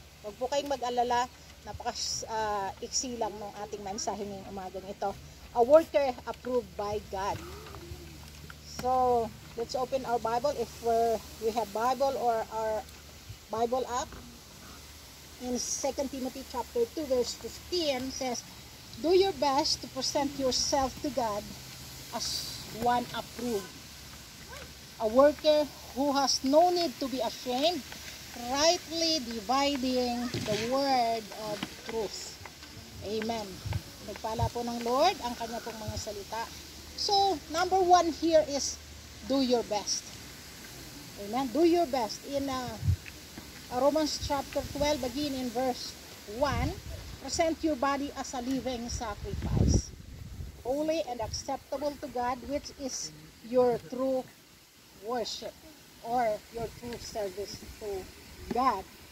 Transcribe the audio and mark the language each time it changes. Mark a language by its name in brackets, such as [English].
[Filipino] Huwag po kayong mag-alala, napaka-iksi lang ng ating mensahe ngayong umagang ito. [English] A worker approved by God. So let's open our Bible if we have Bible or our Bible app. In 2 Timothy chapter 2 verse 15 says, do your best to present yourself to God as one approved, a worker who has no need to be ashamed, rightly dividing the word of truth. Amen. [Filipino] Nagpala po ng Lord ang kanya pong mga salita. [English] So, number 1 here is do your best. Amen. Do your best. In Romans chapter 12, begin in verse 1, present your body as a living sacrifice, holy and acceptable to God, which is your true worship or your true service to God.